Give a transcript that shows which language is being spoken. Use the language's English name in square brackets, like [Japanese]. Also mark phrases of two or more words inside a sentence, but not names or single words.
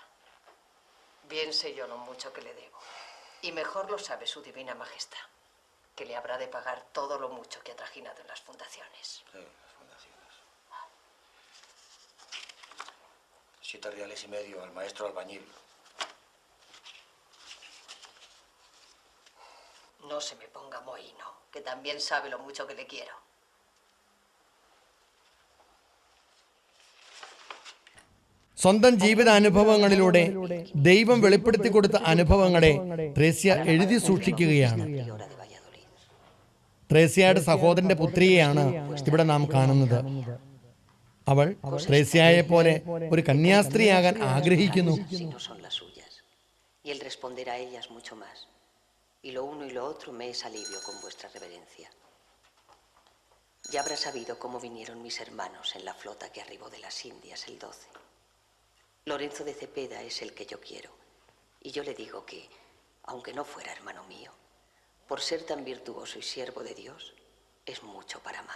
[Spanish] Bien sé yo lo mucho que le debo. Y mejor lo sabe su divina majestad, que le habrá de pagar todo lo mucho que ha trajinado en las fundaciones. Sí, las fundaciones. 7 reales y medio al maestro albañil. No se me ponga mohino, que también sabe lo mucho que le quiero. [Malayalam] സ്വന്തം ജീവിതാനുഭവങ്ങളിലൂടെ ദൈവം വെളിപ്പെടുത്തി കൊടുത്ത അനുഭവങ്ങളെ ത്രേസ്യ എഴുതി സൂക്ഷിക്കുകയാണ്. ത്രേസ്യയുടെ സഹോദരന്റെ പുത്രിയെയാണ് ഇവിടെ നാം കാണുന്നത്. അവൾ ത്രേസ്യയെ പോലെ ഒരു കന്യാസ്ത്രീയാകാൻ ആഗ്രഹിക്കുന്നു. [Spanish] Si no son las suyas, y el responder a ellas mucho más. Y lo uno y lo otro me es alivio con vuestra reverencia. Ya habrá sabido cómo vinieron mis hermanos en la flota que arribó de las Indias el 12. Lorenzo de Cepeda es el que yo quiero, y yo le digo que, aunque no fuera hermano mío, por ser tan virtuoso y siervo de Dios, es mucho para amar.